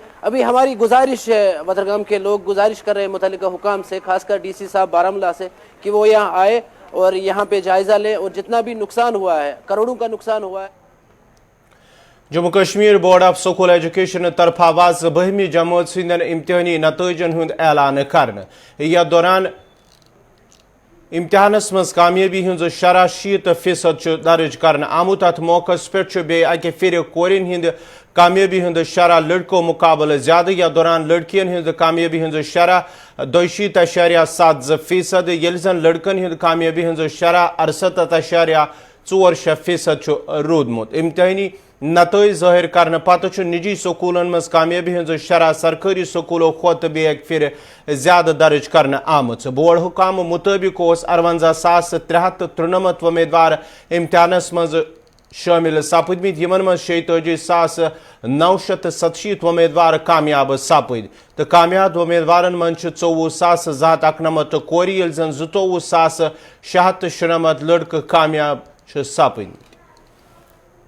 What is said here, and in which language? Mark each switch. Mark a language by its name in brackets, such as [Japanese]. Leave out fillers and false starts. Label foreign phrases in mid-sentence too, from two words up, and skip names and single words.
[Urdu] ابھی ہماری گزارش ہے، وترگام کے لوگ گزارش کر رہے ہیں متعلقہ حکام سے، خاصکر ڈی سی صاحب بارہمولہ سے، کہ وہ یہاں آئے اور یہاں پہ جائزہ لیں اور جتنا بھی نقصان ہوا ہے، کروڑوں کا نقصان ہوا ہے. [Kashmiri] जम्मू कश्मीर बोर्ड ऑफ स्कूल एजुकेशन तरफ आवाज 12वीं जमात सिंदन इम्तिहानी नतीजन हुंद ऐलान करन। यथ दौरान इम्तिहानस मज कामयाबी हुंद शरह 60% दर्ज करन आमुत। अत मौकस पे बे अके फिर कोरिन हिंद कामयाबी हुंद शरह लड़कों मुकाबले ज्यादा। यथ दौरान लड़कियन हुंद कामयाबी हुंद शरह 62.7% यलि जन लड़कन हुंद कामयाबी हुंद शरह 68.46% रूदमुत। इम्तिहानी नतीज ज़ाहिर करने पत निजी स्कूलन मज कामयाबी हुंद शरह सरकारी स्कूलों खोत बेक फिर ज्यादा दर्ज करने आमुत। बोर्ड हुकाम मुताबिक 58,393 उम्मीदवार इम्तिहानस मज शामिल सपदमित, यमन मज 46,987 उम्मीदवार कामयाब सपद। तो कामयाब उम्मीदवारन मज 24,191 कोर, यलि जन 22,696 लड़क कामयाब सपदमित।